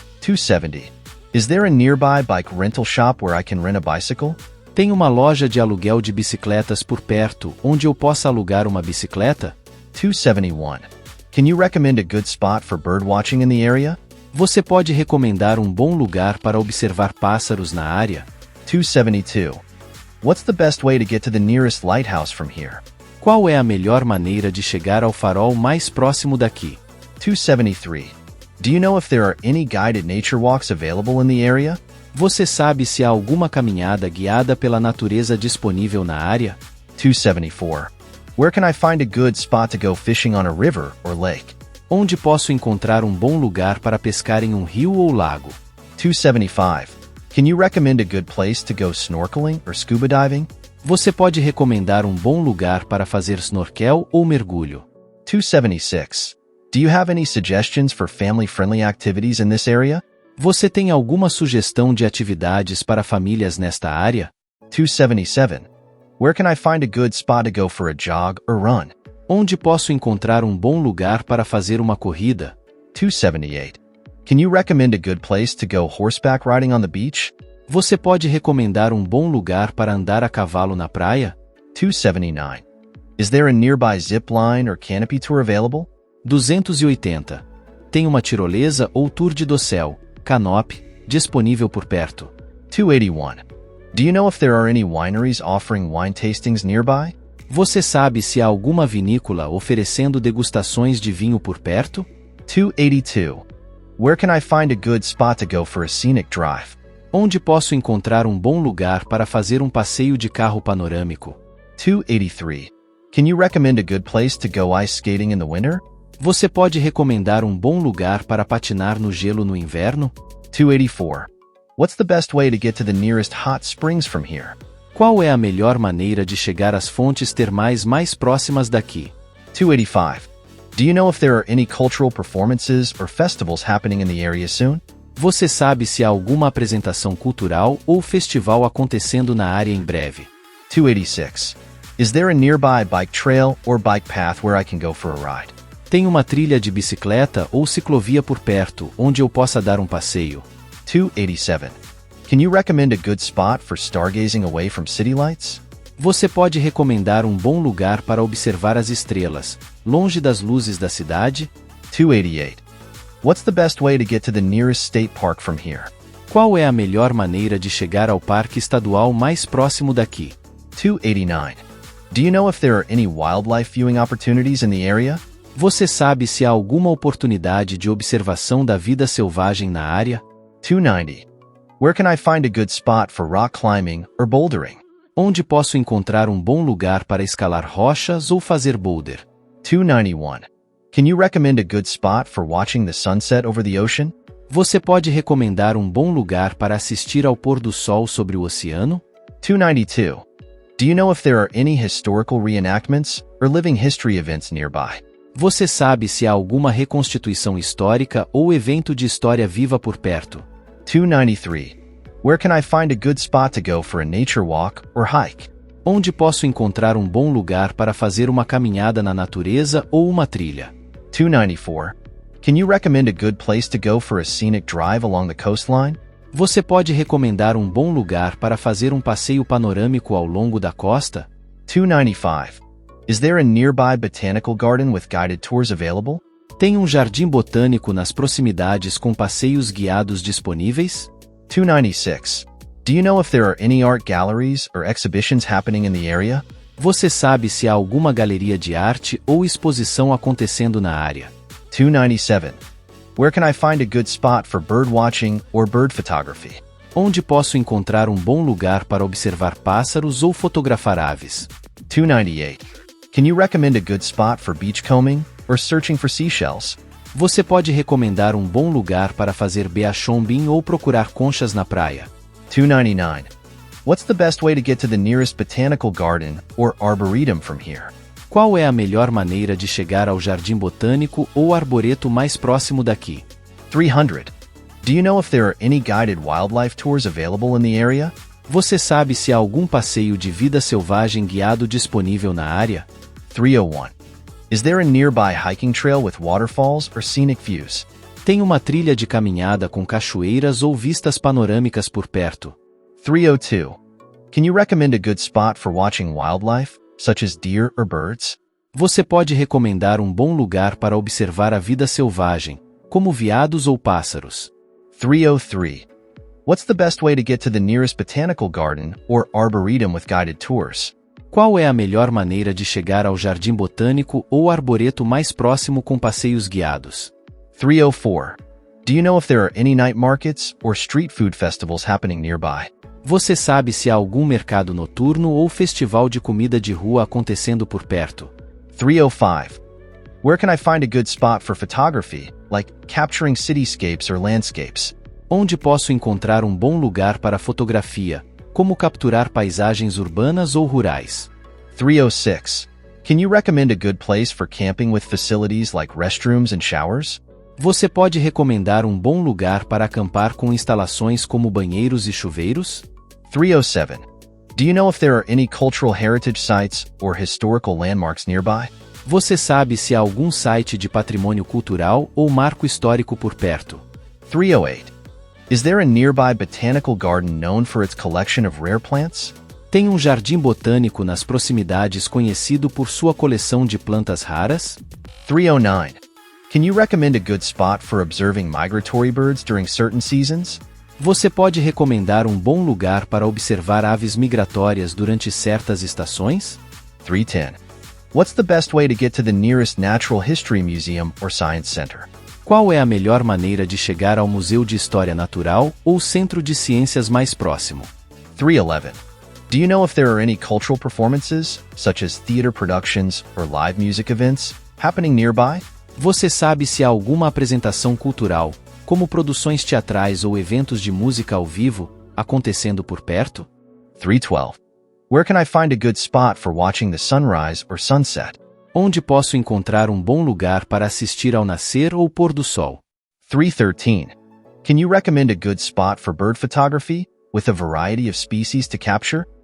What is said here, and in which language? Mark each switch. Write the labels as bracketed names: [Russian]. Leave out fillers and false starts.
[English] 270. Is there a nearby bike rental shop where I can rent a bicycle? [Portuguese] Tem uma loja de aluguel de bicicletas por perto onde eu possa alugar uma bicicleta? [English] 271. Can you recommend a good spot for birdwatching in the area? [Portuguese] Você pode recomendar um bom lugar para observar pássaros na área? [English] 272. What's the best way to get to the nearest lighthouse from here? [Portuguese] Qual é a melhor maneira de chegar ao farol mais próximo daqui? [English] 273. Do you know if there are any guided nature walks available in the area? [Portuguese] Você sabe se há alguma caminhada guiada pela natureza disponível na área? [English] 274. Where can I find a good spot to go fishing on a river or lake? [Portuguese] Onde posso encontrar um bom lugar para pescar em um rio ou lago? [English] 275. Can you recommend a good place to go snorkeling or scuba diving? [Portuguese] Você pode recomendar um bom lugar para fazer snorkel ou mergulho? [English] 276. Do you have any suggestions for family-friendly activities in this area? [Portuguese] Você tem alguma sugestão de atividades para famílias nesta área? [English] 277. Where can I find a good spot to go for a jog or run? [Portuguese] Onde posso encontrar um bom lugar para fazer uma corrida? [English] 278. Can you recommend a good place to go horseback riding on the beach? [Portuguese] Você pode recomendar um bom lugar para andar a cavalo na praia? [English] 279. Is there a nearby zip line or canopy tour available? 280. [Portuguese] Tem uma tirolesa ou tour de dossel, canopy, disponível por perto? [English] 281. Do you know if there are any wineries offering wine tastings nearby? [Portuguese] Você sabe se há alguma vinícola oferecendo degustações de vinho por perto? [English] 282. Where can I find a good spot to go for a scenic drive? [Portuguese] Onde posso encontrar um bom lugar para fazer um passeio de carro panorâmico? [English] 283. Can you recommend a good place to go ice skating in the winter? [Portuguese] Você pode recomendar um bom lugar para patinar no gelo no inverno? [English] 284. What's the best way to get to the nearest hot springs from here? [Portuguese] Qual é a melhor maneira de chegar às fontes termais mais próximas daqui? [English] 285. Do you know if there are any cultural performances or festivals happening in the area soon? [Portuguese] Você sabe se há alguma apresentação cultural ou festival acontecendo na área em breve? [English] 286. Is there a nearby bike trail or bike path where I can go for a ride? [Portuguese] Tem uma trilha de bicicleta ou ciclovia por perto onde eu possa dar um passeio? [English] 287. Can you recommend a good spot for stargazing away from city lights? [Portuguese] Você pode recomendar um bom lugar para observar as estrelas, longe das luzes da cidade? [English] 288. What's the best way to get to the nearest state park from here? [Portuguese] Qual é a melhor maneira de chegar ao parque estadual mais próximo daqui? [English] 289. Do you know if there are any wildlife viewing opportunities in the area? [Portuguese] Você sabe se há alguma oportunidade de observação da vida selvagem na área? [English] 290. Where can I find a good spot for rock climbing or bouldering? [Portuguese] Onde posso encontrar um bom lugar para escalar rochas ou fazer boulder? [English] 291. Can you recommend a good spot for watching the sunset over the ocean? [Portuguese] Você pode recomendar um bom lugar para assistir ao pôr do sol sobre o oceano? [English] 292. Do you know if there are any historical reenactments or living history events nearby? [Portuguese] Você sabe se há alguma reconstituição histórica ou evento de história viva por perto? [English] 293. Where can I find a good spot to go for a nature walk or hike? [Portuguese] Onde posso encontrar um bom lugar para fazer uma caminhada na natureza ou uma trilha? [English] 294. Can you recommend a good place to go for a scenic drive along the coastline? [Portuguese] Você pode recomendar um bom lugar para fazer um passeio panorâmico ao longo da costa? [English] 295. Is there a nearby botanical garden with guided tours available? [Portuguese] Tem um jardim botânico nas proximidades com passeios guiados disponíveis? [English] 296. Do you know if there are any art galleries or exhibitions happening in the area? [Portuguese] Você sabe se há alguma galeria de arte ou exposição acontecendo na área? [English] 297. Where can I find a good spot for bird watching or bird photography? [Portuguese] Onde posso encontrar um bom lugar para observar pássaros ou fotografar aves? [English] 298. Can you recommend a good spot for beachcombing or searching for seashells? [Portuguese] Você pode recomendar um bom lugar para fazer beachcombing ou procurar conchas na praia? [English] 299. What's the best way to get to the nearest botanical garden or arboretum from here? [Portuguese] Qual é a melhor maneira de chegar ao jardim botânico ou arboreto mais próximo daqui? [English] 300. Do you know if there are any guided wildlife tours available in the area? [Portuguese] Você sabe se há algum passeio de vida selvagem guiado disponível na área? [English] 301. Is there a nearby hiking trail with waterfalls or scenic views? [Portuguese] Tem uma trilha de caminhada com cachoeiras ou vistas panorâmicas por perto? [English] 302. Can you recommend a good spot for watching wildlife, such as deer or birds? [Portuguese] Você pode recomendar um bom lugar para observar a vida selvagem, como veados ou pássaros? [English] 303. What's the best way to get to the nearest botanical garden or arboretum with guided tours? [Portuguese] Qual é a melhor maneira de chegar ao jardim botânico ou arboreto mais próximo com passeios guiados? [English] 304. Do you know if there are any night markets or street food festivals happening nearby? [Portuguese] Você sabe se há algum mercado noturno ou festival de comida de rua acontecendo por perto? [English] 305. Where can I find a good spot for photography, like capturing cityscapes or landscapes? [Portuguese] Onde posso encontrar um bom lugar para fotografia, como capturar paisagens urbanas ou rurais? [English] 306. Can you recommend a good place for camping with facilities like restrooms and showers? [Portuguese] Você pode recomendar um bom lugar para acampar com instalações como banheiros e chuveiros? [English] 307. Do you know if there are any cultural heritage sites or historical landmarks nearby? [Portuguese] Você sabe se há algum site de patrimônio cultural ou marco histórico por perto? [English] 308. Is there a nearby botanical garden known for its collection of rare plants? [Portuguese] Tem um jardim botânico nas proximidades conhecido por sua coleção de plantas raras? [English] 309. Can you recommend a good spot for observing migratory birds during certain seasons? [Portuguese] Você pode recomendar um bom lugar para observar aves migratórias durante certas estações? [English] 310. What's the best way to get to the nearest natural history museum or science center? [Portuguese] Qual é a melhor maneira de chegar ao Museu de História Natural ou Centro de Ciências mais próximo? [English] 311. Do you know if there are any cultural performances, such as theater productions or live music events, happening nearby? [Portuguese] Você sabe se há alguma apresentação cultural, como produções teatrais ou eventos de música ao vivo, acontecendo por perto? [English] 312. Where can I find a good spot for watching the sunrise or sunset? [Portuguese] Onde posso encontrar um bom lugar para assistir ao nascer ou pôr do sol? [English] 313. Can you recommend a good spot for bird photography, with a variety of species to capture?